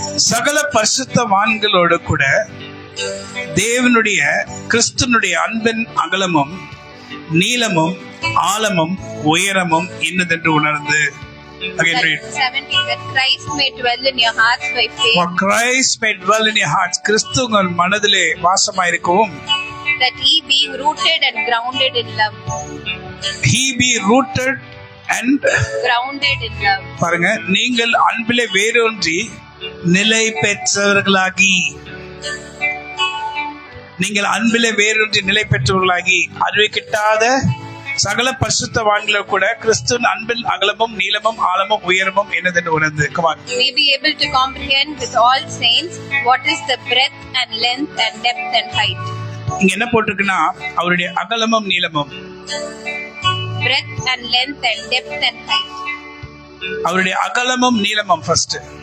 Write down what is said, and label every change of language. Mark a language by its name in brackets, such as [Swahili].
[Tamil] சகல பரிசுத்தவான்களோடு கூட தேவனுடைய கிறிஸ்துனுடைய அன்பின் அகலமும் நீளமும் ஆழமும் உயரமும் இன்னதென்று உணர்ந்து. [English] Again read. 17, that Christ may dwell in your hearts by faith. For Christ may dwell in your hearts. [Tamil] கிறிஸ்து உங்கள் மனதிலே வாசமாயிருக்கவும். [English] That he being rooted and grounded in love. He be rooted and grounded in love. [Tamil] பாருங்க, நீங்கள் அன்பிலே வேரூன்றி நிலை பெற்றவர்களாகி, நீங்கள் அன்பிலே வேரூன்றி நிலை பெற்றவர்களாகி அறிவை கிட்டாத சகல பரிசுத்தவான்களோ கூட கிறிஸ்துவின் அன்பின் அகலமும் நீளமும் ஆழமும் உயரமும் என்னதென்று உணர்ந்து. [English] Come on. May be able to comprehend with all saints what is the breadth and length and depth and height. [Tamil] இங்க என்ன போட்டிருக்குன்னா, அவருடைய அகலமும் நீளமும். [English] Breadth and length and depth and height. [Tamil] அவருடைய அகலமும் நீளமும் first.